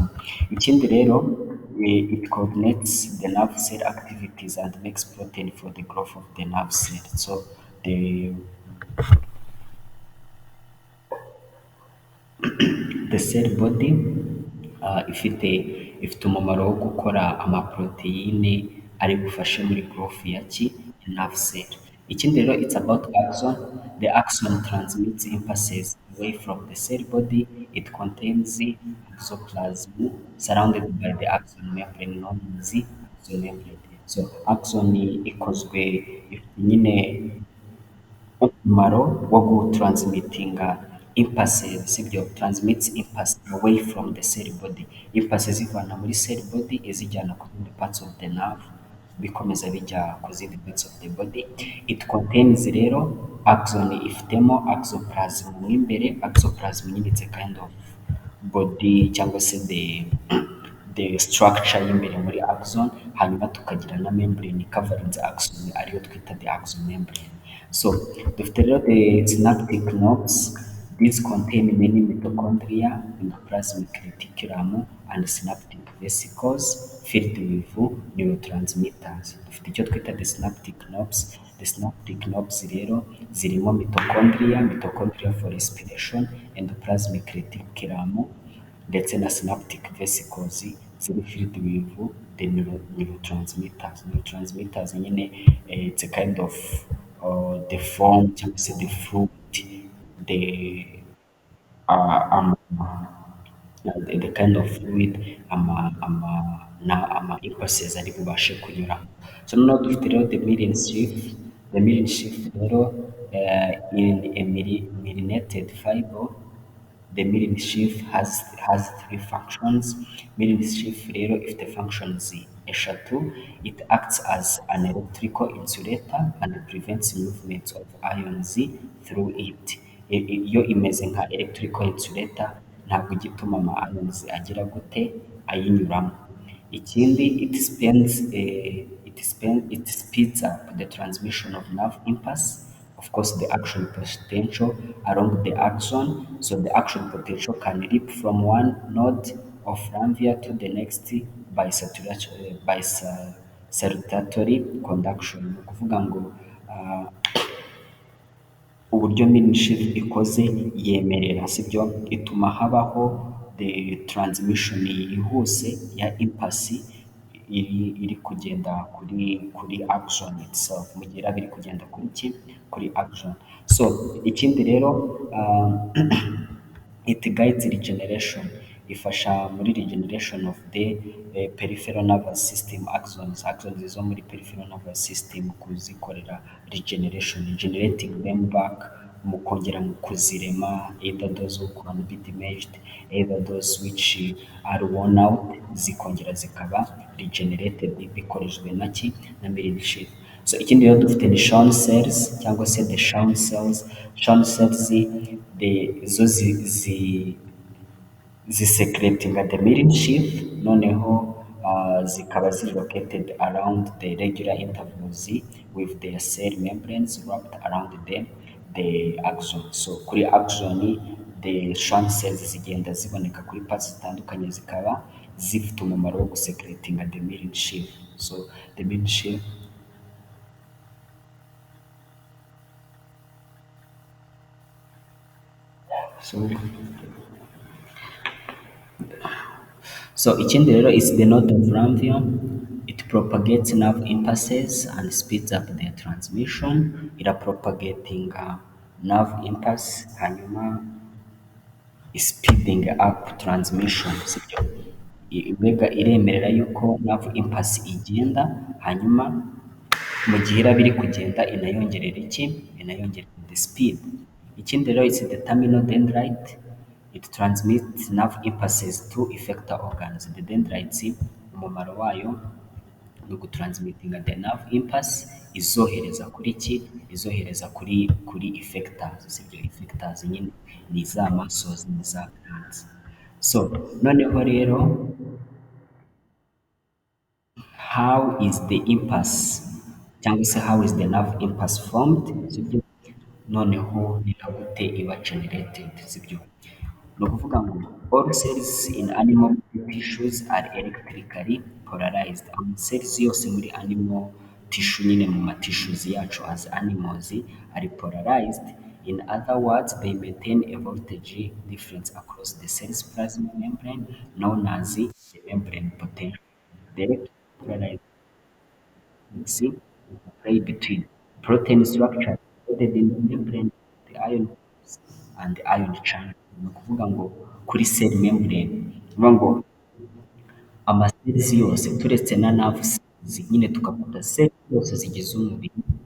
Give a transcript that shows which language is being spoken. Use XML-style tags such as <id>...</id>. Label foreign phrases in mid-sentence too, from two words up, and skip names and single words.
<rw>Ikindi rero,</rw> <en>it coordinates the nerve cell activities and makes protein for the growth of the nerve cell. So the cell body</en> <rw>ifite umumaro wo gukora amaproteine ari bufashe muri growth ya</rw> <en>nerve cell.</en> <rw>Ikindi rero,</rw> <en>it's about axon. The axon transmits impulses away from the cell body. It contains axoplasm surrounded by the axon membrane known as axon membrane. So axon</en> <rw>ikozwe, ifite nyine umumaro wo gutransmitinga impulses, sibyo?</rw> <en>Transmits impulse away from the cell body. Impulses</en> <rw>zivana muri</rw> <en>cell body</en> <rw>izijyana ku zindi</rw> <en>parts of the nerve,</en> <rw>bikomeza bijya ku zindi</rw> <en>parts of the body. It contains</en> <rw>rero axon, ifitemo axoplasm mo imbere.</rw> <en>Axoplasm nyine it's a kind of body</en> <rw>cyangwa se</rw> <en>the structure</en> <rw>y'imbere muri</rw> <en>axon,</en> <rw>hanyuma tukagira na</rw> <en>membrane covering the axon</en> <rw>ariyo twita</rw> <en>the axon membrane. So</en> <rw>dufite rero</rw> <en>the synaptic knobs. These contain many mitochondria, endoplasmic reticulum, and synaptic vesicles filled with neurotransmitters.</en> <rw>Dufite icyo twita</rw> <en>the synaptic knobs. The synaptic knobs</en> <rw>rero zirimo</rw> <en>mitochondria for respiration, endoplasmic reticulum,</en> <rw>ndetse na</rw> <en>synaptic vesicles ziri filled with the neurotransmitters. Neurotransmitters nyine, it's a kind of the form</en> <rw>cyangwa se</rw> <en>the fruit, the the kind of fluid impulses</en> <rw>ari bubashe kunyuramo.</rw> <en>So</en> <rw>noneho dufite rero</rw> <en>the myelin sheath. The myelin sheath rero in a myelinated fiber The milling sheath has three functions. Milling sheath</en> <rw>rero ifite functions eshatu.</rw> <en>It acts as an electrical insulator and prevents movement of ions through it.</en> <rw>Yo imeze nka</rw> <en>electrical insulator,</en> <rw>ntabwo ijya ituma ama ions agira gute ayinyuramo. Ikindi,</rw> <en>it speeds up the transmission of nerve impulse, of course, the action potential along the axon. So the action potential can leap from one node of Ranvier to the next by circulatory conduction.</en> <rw>Ni ukuvuga ngo uburyo minship ikoze yemerera, sibyo, ituma habaho</rw> <en>the transmission</en> <rw>yihuse ya impasi iri kugenda kuri</rw> <en>action itself,</en> <rw>mu gihe iraba iri kugenda kuri action. So ikindi rero,</rw> <en>it guides regeneration,</en> <rw>ifasha muri</rw> <en>regeneration of the peripheral nervous system axons</en> <rw>zo muri</rw> <en>peripheral nervous system, kuzikorera regenerating them back,</en> <rw>mu kongera mu kuzirema,</rw> <en>either those who can be damaged, either those which are worn out,</en> <rw>zikongera zikaba regenerated bikorejwe na</rw> <en>milling sheath.</en> <rw>So ikindi rero dufite ni Schwann cells cyangwa se</rw> <en>the Schwann cells. Schwann cells</en> <rw>zo zisecretinga</rw> <en>the milling sheath,</en> <rw>noneho zikaba ziri</rw> <en>located around the regular intervals with their cell membranes wrapped around the axon.</en> <rw>So kuri axon,</rw> <en>the Schwann cells</en> <rw>zigenda ziboneka kuri parts zitandukanye, zikaba zifite umumaro wo gusecretinga</rw> <en>the milling sheath. So the milling sheath, sorry. So</en> <rw>ikindi rero</rw> <en>is the node of Ranvier. It propagates nerve impulses and speeds up their transmission. Propagating nerve impulse, hanyuma speeding up transmission,</en> <rw>sibyo. Mbega iremerera yuko</rw> <en>nerve impulse</en> <rw>igenda, hanyuma mu gihe iraba iri kugenda inayongerera inayongerera</rw> <en>the speed.</en> <rw>Ikindi rero</rw> <en>is the terminal dendrite. It transmits nerve impulses to effector organs. The dendrites,</en> <rw>umumaro wayo ni ugutransmittinga</rw> <en>the nerve impulse,</en> <rw>izohereza kuri izohereza kuri effectors, sibyo. Effectors nyine ni za muscles, ni za glands. So noneho rero,</rw> <en>how is the impulse</en> <rw>cyangwa se</rw> <en>how is the nerve impulse formed,</en> <rw>sibyo. Noneho ni gute iba generated, sibyo. Ni ukuvuga ngo</rw> <en>all cells in animal tissues are electrically polarized. Cells</en> <rw>yose muri</rw> <en>animal tissue,</en> <rw>nyine mu matissues yacu</rw> <en>as animals, are polarized. In other words, they maintain a voltage difference across the cell's plasma membrane, known as the membrane potential. The electrical polarization play between protein structure embedded in the membrane, the ion pools, and the ion channel.</en> <rw>Ni ukuvuga ngo kuri cell membrane, ni ukuvuga ngo amacells yose turetse na nerve cells, nyine tukavuga cell zose zigize umubiri,</rw>